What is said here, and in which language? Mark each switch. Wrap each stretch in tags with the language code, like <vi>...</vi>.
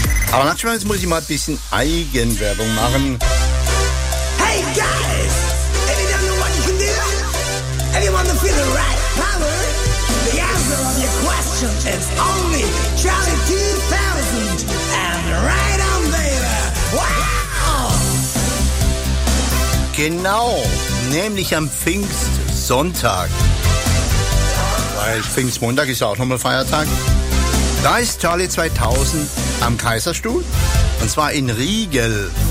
<de>Aber manchmal muss ich mal ein bisschen Eigenwerbung machen.</de> <en>Hey, guys! If you don't know what you can do, if you want to feel the right power, the answer of your question is only Charlie 2000 and right on, baby! Wow!</en> <de>Genau, nämlich am Pfingstsonntag. Weil Pfingstmontag ist ja auch nochmal Feiertag. Da ist Charlie 2000 am Kaiserstuhl, und zwar in Riegel.</de>